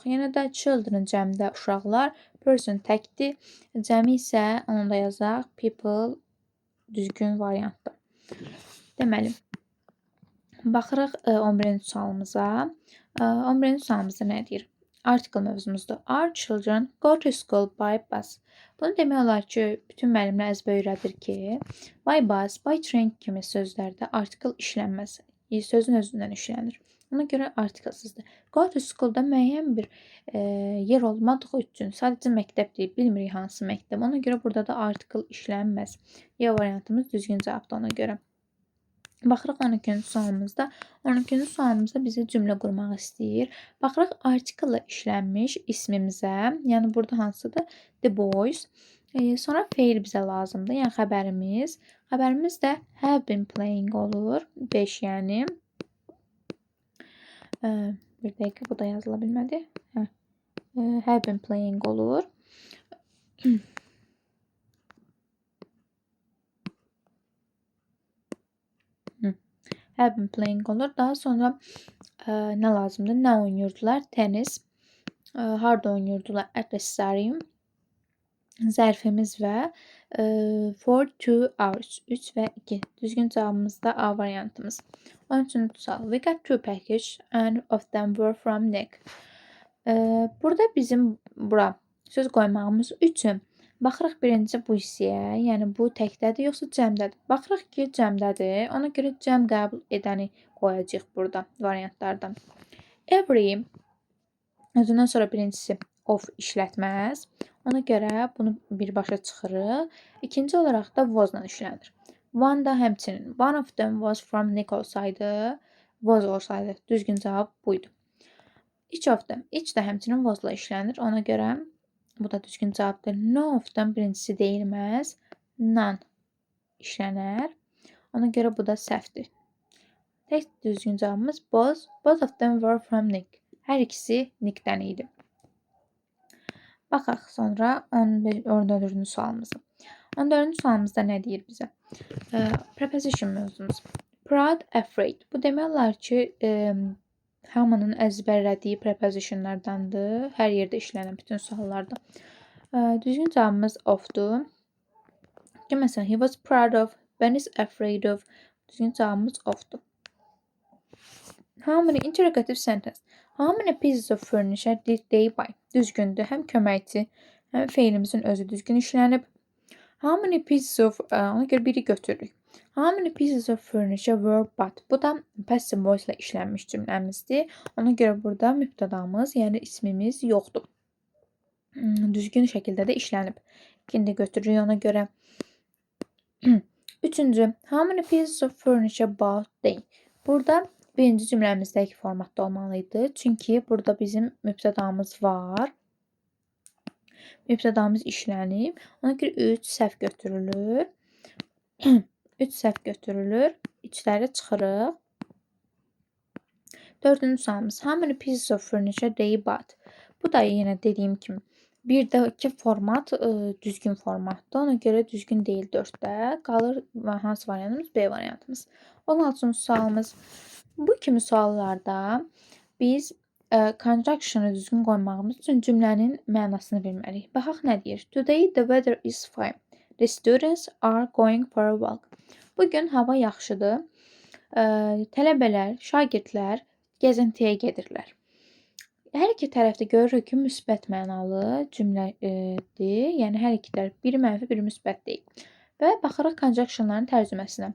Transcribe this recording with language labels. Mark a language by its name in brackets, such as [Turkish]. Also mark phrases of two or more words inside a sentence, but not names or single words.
[Azerbaijani] Yenə də children cəmdə uşaqlar, person təkdir. Cəmi isə onu da yazaq. People düzgün variantdır. Deməli, baxırıq 11-ci sualımıza. 11-ci sualımızda nə deyir? Article mövzumuzdur. [English] Our children go to school by bus. [Azerbaijani] Bunu demək olar ki, bütün müəllimlər əzbər öyrədir ki, [English] by bus, by train [Azerbaijani] kimi sözlərdə article işlənməz. Sözün özündən işlənir. Ona görə artiklesizdir. [English] Go to school- [Azerbaijani] da müəyyən bir yer olmadığı üçün sadəcə məktəb deyil, bilmirik hansı məktəb. Ona görə burada da article işlənməz. Y variantımız düzgün cavabdır ona görə. Baxırıq 12-ci sualımızda. 12-ci sualımızda bizə cümlə qurmaq istəyir. Baxırıq article işlənmiş ismimizə. Yəni burada hansıdır? [English] The boys. [Azerbaijani] Sonra fail bizə lazımdır. Yəni xəbərimiz. Xəbərimiz də [English] have been playing [Azerbaijani] olur. 5 yəni. Bir dəqiqə, bu da yazıla bilmədi. [English] Have been playing olur. Have been playing olur. [Azerbaijani] Daha sonra nə lazımdır? Nə oynayırdılar? Tenis. Harda oynayırdılar? [English] At the stadium. [Azerbaijani] Zərfimiz və [English] for 2 hours. [Azerbaijani] 3 və 2. Düzgün cavabımız da A variantımız. 13-cü sual. [English] We got 2 package and of them were from Nick. [Azerbaijani] Burada bizim bura söz qoymağımız üçün baxırıq birinci bu hissəyə, yəni bu təkdədir yoxsa cəmdədir? Baxırıq ki, cəmdədir. Ona görə cəm qəbul edəni qoyacağıq burada variantlardan. Every özündən sonra birincisi of işlətməz. Ona görə bunu birbaşa çıxırıq. İkinci olaraq da was-la işlənir. One da həmçinin. [English] One of them was from Nick olsaydı, was olsaydı. [Azerbaijani] Düzgün cavab buydu. [English] Each of them. [Azerbaijani] Each də həmçinin was-la işlənir. Ona görə bu da düzgün cavabdır. [English] No of them [Azerbaijani] birincisi deyilməz. None işlənər. Ona görə bu da səhvdir. Tək düzgün cavabımız was. [English] Both of them were from Nick. [Azerbaijani] Hər ikisi Nickdən idi. Baxaq sonra 14-cü sualımıza. 14-cü sualımızda nə deyir bizə? Preposition mövzumuz. [English] Proud, afraid. [Azerbaijani] Bu demək olar ki, hamının əzbərlədiyi prepositionlardandır. Hər yerdə işlənən bütün suallarda. Düzgün cavabımız ofdur. Məsələn, [English] he was proud of, Ben is afraid of. [Azerbaijani] Düzgün cavabımız ofdur. [English] How many interrogative sentence. How many pieces of furniture did they buy? [Azerbaijani] Düzgündür. Həm köməkçi, həm feilimizin özü düzgün işlənib. [English] How many pieces of [Azerbaijani] ona görə biri götürürük. [English] How many pieces of furniture were bought? [Azerbaijani] Bu da [English] passive voice [Azerbaijani] ilə işlənmiş cümləmizdir. Ona görə burada mübtədamız, yəni ismimiz yoxdur. Düzgün şəkildə də işlənib. İkini də götürürük ona görə. Üçüncü, [English] how many pieces of furniture bought they? [Azerbaijani] Burada birinci cümləmizdəki formatda olmalıydı. Çünki burada bizim mübtədamız var. Mübtədamız işlənib. Ona görə 3 səhv götürülür. 3 səhv götürülür. İçləri çıxırıq. Dördüncü sualımız. [English] How many pieces of furniture they bought? [Azerbaijani] Bu da yenə dediyim kimi. Birdəki format düzgün formatdır. Ona görə düzgün deyil 4-də. Qalır hansı variantımız? B variantımız. 16-cı sualımız. Bu kimi suallarda biz conjunction'ı düzgün qoymağımız üçün cümlənin mənasını bilməliyik. Baxaq nə deyir? [English] Today the weather is fine. The students are going for a walk. [Azerbaijani] Bugün hava yaxşıdır. Tələbələr, şagirdlər gəzintiyə gedirlər. Hər iki tərəfdə görürük ki, müsbət mənalı cümlədir. Yəni hər iki tərəf biri mənfi, biri müsbət deyil. Və baxırıq conjunctionların tərcüməsinə.